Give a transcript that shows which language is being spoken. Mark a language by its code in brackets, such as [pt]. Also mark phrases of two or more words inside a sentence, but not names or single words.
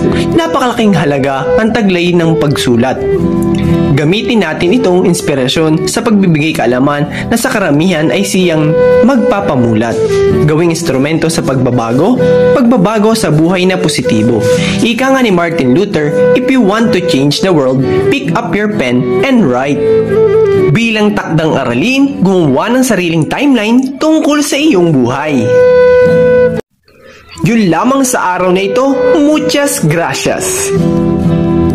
[tl] Napakalaking halaga ang taglay ng pagsulat. Gamitin natin itong inspirasyon sa pagbibigay kaalaman na sa karamihan ay siyang magpapamulat. Gawing instrumento sa pagbabago sa buhay na positibo. Ika nga ni Martin Luther, [en] if you want to change the world, pick up your pen and write. [tl] Bilang takdang aralin, gumawa ng sariling timeline tungkol sa iyong buhay. Yun lamang sa araw na ito. [es] Muchas gracias!